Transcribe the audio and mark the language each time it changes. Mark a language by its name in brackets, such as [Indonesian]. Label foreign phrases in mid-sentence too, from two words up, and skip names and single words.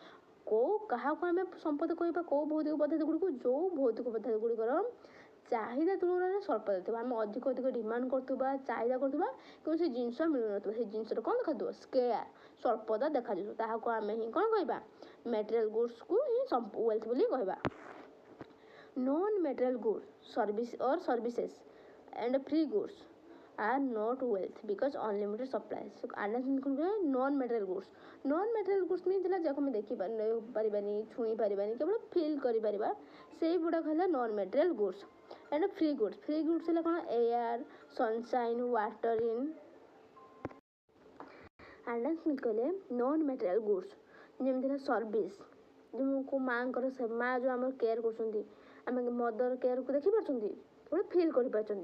[Odia] କାହାକୁ ଆମେ ସମ୍ପଦ କହିବା, କେଉଁ ଭୌତିକ ପଦାର୍ଥ ଗୁଡ଼ିକୁ, ଯେଉଁ ଭୌତିକ ପଦାର୍ଥ ଗୁଡ଼ିକର ଚାହିଦା ତୁଳନାରେ ସ୍ୱଳ୍ପତା ଥିବ। ଆମେ ଅଧିକ ଡିମାଣ୍ଡ କରୁଥିବା, ଚାହିଦା କରୁଥିବା, କିନ୍ତୁ ସେ ଜିନିଷ ମିଳୁନଥିବ, ସେ ଜିନିଷର କ'ଣ ଦେଖାଯିବ, ସ୍କେୟାର, ସ୍ୱଳ୍ପତା ଦେଖାଯିବ, ତାହାକୁ ଆମେ ହିଁ କ'ଣ କହିବା, [English] material goodsକୁ [Odia] ହିଁ ୱେଲ୍ଥ ବୋଲି କହିବା। [English] non material goods, services and free goods are not wealth because unlimited supply. [Odia] So ଆଡାମ ସ୍ମିଥ କ'ଣ କହିଲେ, [English] non material goods. non material goods means [Odia] ହେଲା ଯାହାକୁ ଆମେ ଦେଖିପାରିବାନି, ଛୁଇଁ ପାରିବାନି, କେବଳ ଫିଲ୍ କରିପାରିବା, ସେଇଗୁଡ଼ାକ ହେଲା [English] non material goods. and free goods, free goods [Odia] ହେଲା କ'ଣ, [English] air, sunshine, water in. [Odia] ଆଡାମ ସ୍ମିଥ କହିଲେ [English] non material goods [Odia] ଯେମିତି ହେଲା ସର୍ଭିସ୍, ଯେଉଁ ମାଆଙ୍କର ମାଆ ଯେଉଁ ଆମର କେୟାର କରୁଛନ୍ତି, ଆମେ [English] mother careକୁ [Odia] ଦେଖିପାରୁଛନ୍ତି, ଗୋଟେ ଫିଲ୍ କରିପାରୁଛନ୍ତି।